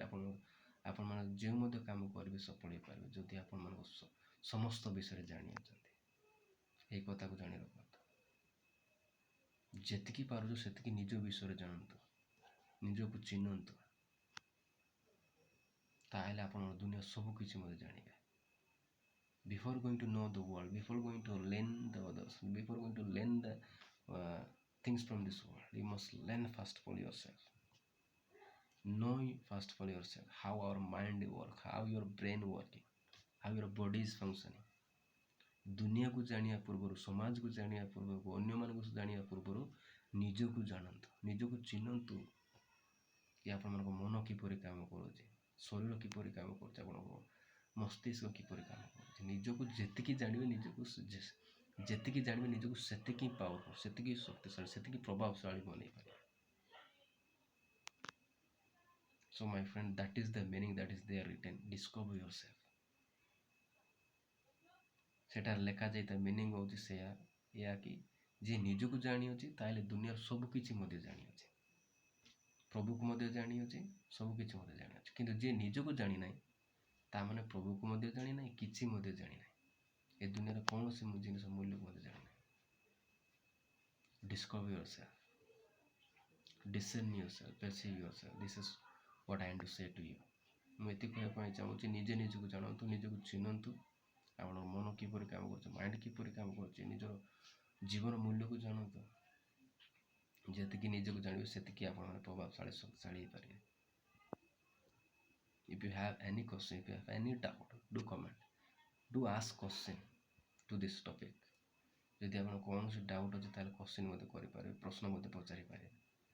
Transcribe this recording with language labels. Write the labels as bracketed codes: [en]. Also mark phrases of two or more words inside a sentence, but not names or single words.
[or] ଆପଣମାନେ ଯେଉଁ ମଧ୍ୟ କାମ କରିବେ ସଫଳ ହେଇପାରିବେ, ଯଦି ଆପଣମାନଙ୍କ ସମସ୍ତ ବିଷୟରେ ଜାଣିଅଛନ୍ତି। ଏହି କଥାକୁ ଜାଣି ରଖନ୍ତୁ, ଯେତିକି ପାରୁଛୁ ସେତିକି ନିଜ ବିଷୟରେ ଜାଣନ୍ତୁ, ନିଜକୁ ଚିହ୍ନନ୍ତୁ, ତାହେଲେ ଆପଣ ଦୁନିଆ ସବୁ କିଛି ମଧ୍ୟ ଜାଣିବେ। [en] Before going to know the world, before going to learn the others, before going to learn the things from this world, you must learn first for yourself. know first for yourself how our mind work, how your brain working, how your body is functioning। [or] ଦୁନିଆକୁ ଜାଣିବା ପୂର୍ବରୁ, ସମାଜକୁ ଜାଣିବା ପୂର୍ବରୁ, ଅନ୍ୟମାନଙ୍କୁ ଜାଣିବା ପୂର୍ବରୁ ନିଜକୁ ଜାଣନ୍ତୁ, ନିଜକୁ ଚିହ୍ନନ୍ତୁ କି ଆପଣମାନଙ୍କ ମନ କିପରି କାମ କରୁଛି, ଶରୀର କିପରି କାମ କରୁଛି, ଆପଣଙ୍କ ମସ୍ତିଷ୍କ କିପରି କାମ କରୁଛି। ନିଜକୁ ଯେତିକି ଜାଣିବେ, ଯେତିକି ଜାଣିବେ ନିଜକୁ ସେତିକି ପାୱାରଫୁଲ୍, ସେତିକି ଶକ୍ତିଶାଳୀ, ସେତିକି ପ୍ରଭାବଶାଳୀ ବନେଇ ପାରିବେ। [en] So my friend, that is the meaning that is there written, discover yourself। [or] ସେଠାରେ ଲେଖାଯାଇଥିବା ମିନିଂ ହେଉଛି ସେୟା, ଏହା କି ଯିଏ ନିଜକୁ ଜାଣିଅଛି ତାହେଲେ ଦୁନିଆର ସବୁ କିଛି ମଧ୍ୟ ଜାଣିଅଛି, ପ୍ରଭୁକୁ ମଧ୍ୟ ଜାଣିଅଛି, ସବୁ କିଛି ମଧ୍ୟ ଜାଣିଅଛି। କିନ୍ତୁ ଯିଏ ନିଜକୁ ଜାଣିନାହିଁ, ତାମାନେ ପ୍ରଭୁକୁ ମଧ୍ୟ ଜାଣିନାହିଁ, କିଛି ମଧ୍ୟ ଜାଣିନାହିଁ, ଏ ଦୁନିଆର କୌଣସି ଜିନିଷ ମୂଲ୍ୟକୁ ମଧ୍ୟ ଜାଣିନାହିଁ। [en] Discover yourself, discern yourself, perceive yourself, this is what I am to say to you। [or] ମୁଁ ଏତିକି କହିବା ପାଇଁ ଚାହୁଁଛି, ନିଜେ ନିଜକୁ ଜାଣନ୍ତୁ, ନିଜକୁ ଚିହ୍ନନ୍ତୁ, ଆପଣଙ୍କ ମନ କିପରି କାମ କରୁଛି, ମାଇଣ୍ଡ କିପରି କାମ କରୁଛି, ନିଜର ଜୀବନ ମୂଲ୍ୟକୁ ଜାଣନ୍ତୁ। ଯେତିକି ନିଜକୁ ଜାଣିବେ ସେତିକି ଆପଣମାନେ ପ୍ରଭାବଶାଳୀ, ଶକ୍ତିଶାଳୀ ହେଇପାରିବେ। [en] If you have any question, if you have any doubt, do comment, do ask question to this topic। [or] ଯଦି ଆପଣ କୌଣସି ଡାଉଟ୍ ଅଛି ତାହେଲେ କ୍ୱେଶ୍ଚିନ୍ ମଧ୍ୟ କରିପାରିବେ, ପ୍ରଶ୍ନ ମଧ୍ୟ ପଚାରିପାରିବେ।